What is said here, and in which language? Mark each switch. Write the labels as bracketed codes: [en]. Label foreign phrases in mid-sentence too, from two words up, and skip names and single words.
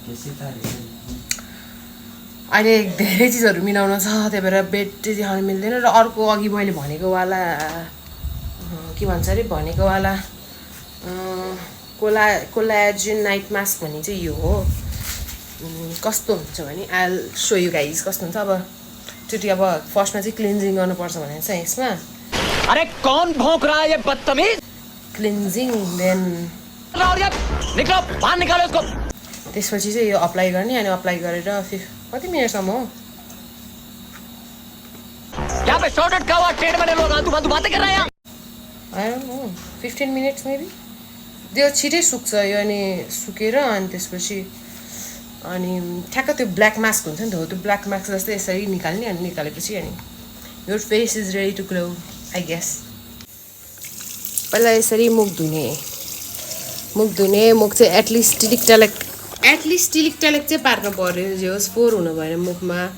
[ne] अहिले धेरै चिजहरू मिलाउन छ त्यही भएर बेड चाहिँ देखाउन मिल्दैन र अर्को अघि मैले भनेको वाला के भन्छ अरे भनेको वाला [en] collagen night mask [ne] भन्ने चाहिँ यो हो कस्तो हुन्छ भने [en] I so you guys [ne] कस्तो हुन्छ अब चोटि अब फर्स्टमा चाहिँ क्लिन्जिङ गर्नुपर्छ भने चाहिँ यसमा [hi] अरे कौन भौंक रहा है ये बदतमीज [en] cleansing then [hi] निकालो बाहर निकालो उसको [ne] त्यसपछि चाहिँ यो अप्लाई गर्ने अनि अप्लाई गरेर कति मिनटसम्म हो [hi] यहाँ पे शॉर्टकट का हुआ ट्रेड में लोग आतु बातें कर रहे हैं [en] I don't know 15 minutes maybe [ne] त्यो छिटै सुक्छ यो अनि सुकेर अनि त्यसपछि अनि ठ्याक्क त्यो [en] black mask [ne] हुन्छ नि त हो त्यो [en] black mask [ne] जस्तै यसरी निकाल्ने अनि निकालेपछि अनि [en] Your face is ready to glow I guess [ne] पहिला यसरी मुख धुने मुख चाहिँ एटलिस्ट टिलिक टलेक चाहिँ पार्नु पऱ्यो जे होस् फोहोर हुनु भएन मुखमा